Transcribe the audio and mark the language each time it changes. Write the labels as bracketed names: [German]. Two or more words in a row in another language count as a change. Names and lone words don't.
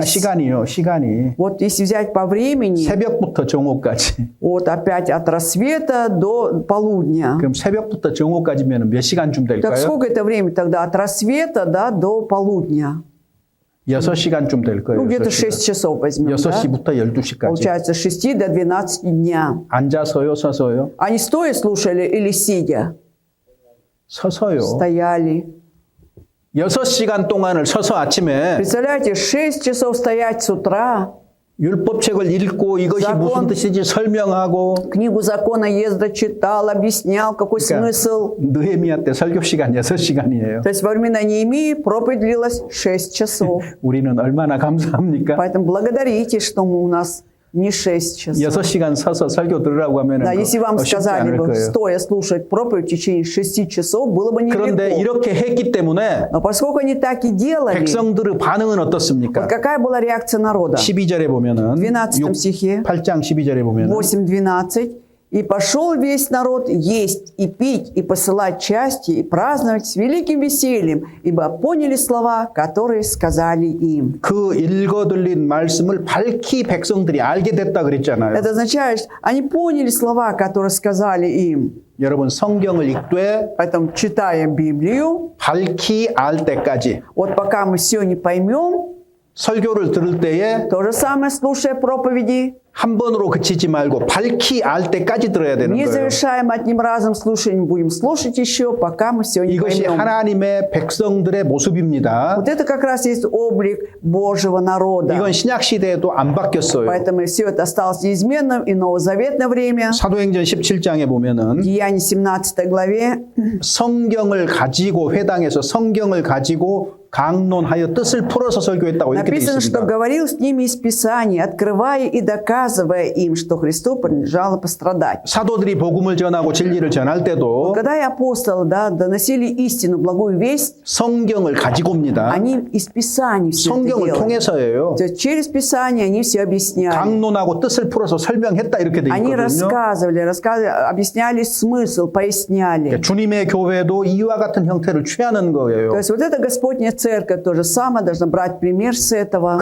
[Korean] 시간이요, 시간이. [Russian] Вот если взять по времени, [Korean] 새벽부터 정오까지. [Russian] вот опять от рассвета до полудня. [Korean] 그럼 새벽부터 정오까지면 몇 시간쯤 [Russian] Так [Korean] 될까요? [Russian] сколько это время тогда? От рассвета, да, до полудня. [Korean] 6시간쯤 될 거예요. [Russian] Ну, где-то [Korean] 6시간. [Russian] 6 часов возьмем, да? [Korean] 6시부터 12시까지. [Russian] Получается, с 6 до 12 дня. [Korean] 앉아서요, 서서요? [Russian] Они стоя слушали или сидя? [Korean] 서서요. [Russian] Стояли. [Korean] 6시간 동안을 서서 아침에 [Russian] Представляете, 6 часов стоять с утра, [Korean] 율법책을 읽고 이것이 [Russian] закон. [Korean] 무슨 뜻인지 설명하고 [Russian] книгу закона Ездра читал, объяснял, какой смысл. [Korean] 느헤미야 때 설교 시간 6시간이에요. [Russian] То есть во времена Неемии проповедь длилась 6 часов. [Korean] 우리는 얼마나 감사합니까? [Russian] Поэтому благодарите, что мы у нас не 6 часов. [Korean] 6시간 서서 설교 들으라고 하면 [Russian] Да, если вам [Korean] 쉽지 [Russian] сказали [Korean] 않을 [Russian] бы, [Korean] 거예요. [Russian] стоя слушать проповедь в течение 6 часов, было бы [Korean] 그런데 [Russian] нелегко. [Korean] 이렇게 했기 때문에 [Russian] Но поскольку они так и делали, [Korean] 백성들의 반응은 어떻습니까? [Russian] вот какая была реакция народа? [Korean] 12절에 보면은 [Russian] 12 стихе, [Korean] 8장 12절에 보면은 [Russian] 8-12. И пошел весь народ есть и пить, и посылать части, и праздновать с великим весельем, ибо поняли слова, которые сказали им. [Korean] 그 읽어들린 말씀을 밝히 백성들이 알게 됐다 그랬잖아요. [Russian] Это означает, что они поняли слова, которые сказали им. [Korean] 여러분 성경을 읽되 [Russian] Поэтому читаем Библию, [Korean] 밝히 알 때까지 [Russian] вот пока мы все не поймем, [Korean] 설교를 들을 때에 [Russian] то же самое, слушая проповеди, [Korean] 한 번으로 그치지 말고 밝히 알 때까지 들어야 되는 [Russian] не [Korean] 거예요. [Russian] завершаем одним разом слушанием, будем слушать еще, пока мы все не [Korean] 이것이 [Russian] поймем. [Korean] 하나님의 백성들의 모습입니다. [Russian] Вот это как раз есть облик Божьего народа. [Korean] 이건 신약 시대에도 안 바뀌었어요. [Russian] Поэтому все это осталось неизменным и новозаветное время. [Korean] 사도행전 17장에 보면은 [Russian] Деяния 17 главе [Korean] 성경을 가지고 회당에서 성경을 가지고 강론하여 뜻을 풀어서 설교했다고 이렇게 되어 [Russian] написано, что [Korean] 있습니다. [Russian] говорил с ними из Писания, открывая и доказывая им, что Христу принадлежало пострадать. [Korean] 사도들이 복음을 전하고 진리를 전할 때도 [Russian] Когда и апостолы доносили истину, благую весть, [Korean] 성경을 가지고 옵니다. [Russian] они из Писаний все это [Korean] 성경을 [Russian] делали. [Korean] 통해서예요. [Russian] То есть через Писание они все объясняли. [Korean] 강론하고 뜻을 풀어서 설명했다 이렇게 되어 [Russian] Они [Korean] 있거든요. [Russian] рассказывали, объясняли смысл, поясняли. [Korean] 주님의 교회도 이와 같은 형태를 취하는 거예요. [Russian] То есть вот эта Господня церковь то же самое, должна брать пример с этого.